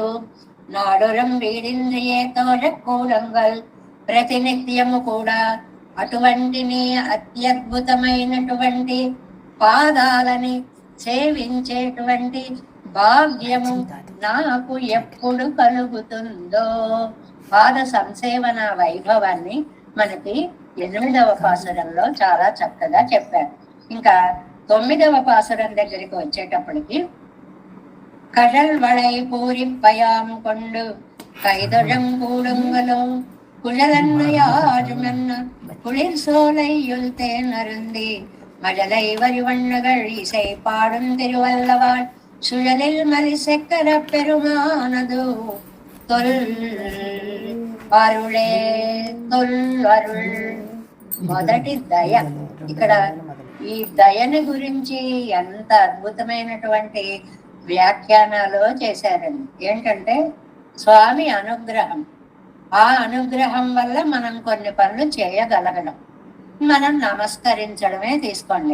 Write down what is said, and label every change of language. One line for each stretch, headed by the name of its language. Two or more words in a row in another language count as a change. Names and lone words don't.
Telugu: నాడురం వీడింద్రియేతో కూలంగల్ ప్రతినిత్యము కూడా అటువంటి నీ అత్యద్భుతమైనటువంటి పాదాలని సేవించేటువంటి భాగ్యము నాకు ఎప్పుడు కలుగుతుందో. పాద సంసేవన వైభవాన్ని మనకి 8వ పాసురంలో చాలా చక్కగా చెప్పారు. ఇంకా 9వ పాసురం దగ్గరికి వచ్చేటప్పటికి
Tamil: கடல் வளை பூரிப்பயாம் கொண்டு கைதொழம் கூடுங்களோ குழலன்ன யாருமென்ன குளிர் சோலையுள் தேனருந்தி மழலை வரிவண்ணகள் இசை பாடும் திருவல்லவாள் சுழலில் மலி செக்கர பெருமானது தொல் அருளே தொல்லருள்.
Telugu: మొదటి దయ. ఇక్కడ ఈ దయని గురించి ఎంత అద్భుతమైనటువంటి వ్యాఖ్యానాలు చేశారండి. ఏంటంటే స్వామి అనుగ్రహం, ఆ అనుగ్రహం వల్ల మనం కొన్ని పనులు చేయగలగడం, మనం నమస్కరించడమే తీసుకోండి.